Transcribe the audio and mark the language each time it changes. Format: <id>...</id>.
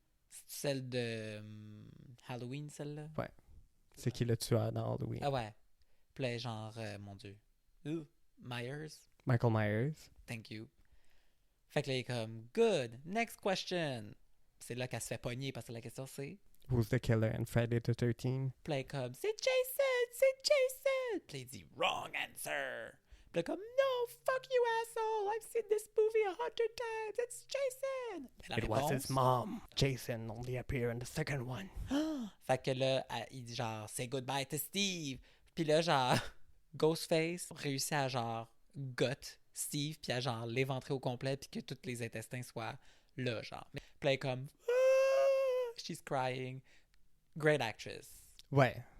<fr>C'est celle de Halloween, celle-là? C'est qui le tueur dans Halloween? Ah ouais. Puis là, genre, mon Dieu. Myers. Michael Myers.</fr> <en>Thank you.</en> <fr>Fait que là, il est comme,</fr> <en>good, next question.</en> <fr>C'est là qu'elle se fait pogner parce que la question c'est.</fr> <en>Who's the killer in Friday the 13th?</en> <fr>Puis là, il est comme, c'est Jason, c'est Jason. Puis là, il dit,</fr> <en>wrong answer.</en> <fr>Puis là, comme, no,</fr> <en>fuck you, asshole! I've seen this movie 100 times! It's Jason!</en> <fr>Mais la</fr> <en>It was</en> <fr>réponse-</fr> <en>his mom. Jason only appeared in the second one.</en> <fr>Fait que là, il dit genre,</fr> <en>say goodbye to Steve.</en> <fr>Puis là, genre, Ghostface réussit à genre gut Steve, puis à genre l'éventrer au complet, puis que tous les intestins soient là, genre. Puis là, elle est comme,</fr> <en>she's crying. Great actress.</en> <fr>Ouais.</fr>